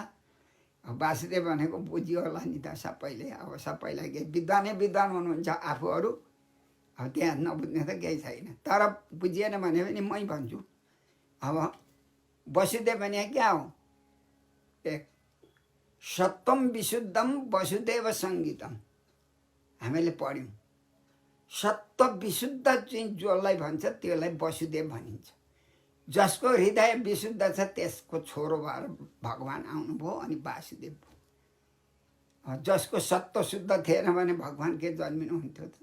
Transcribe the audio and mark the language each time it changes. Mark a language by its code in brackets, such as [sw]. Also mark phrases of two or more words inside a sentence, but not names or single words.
[ne] अब वासुदेव भनेको बुझियो होला नि त सबैले। अब सबैलाई केही विद्वान हुनुहुन्छ आफूहरू, अब त्यहाँ नबुझ्ने त केही छैन। तर बुझिएन भने पनि मै भन्छु। अब वसुदेव भने क्या हो? [sa] एक सत्वम विशुद्धम वसुदेव सङ्गीतम [ne] हामीले पढ्यौँ। सत्व विशुद्ध चाहिँ जसलाई भन्छ त्यसलाई वसुदेव भनिन्छ। जसको हृदय विशुद्ध छ त्यसको छोरो भएर भगवान आउनुभयो अनि वासुदेव भयो। जसको सत्व शुद्ध थिएन भने भगवान के जन्मिनु हुन्थ्यो त?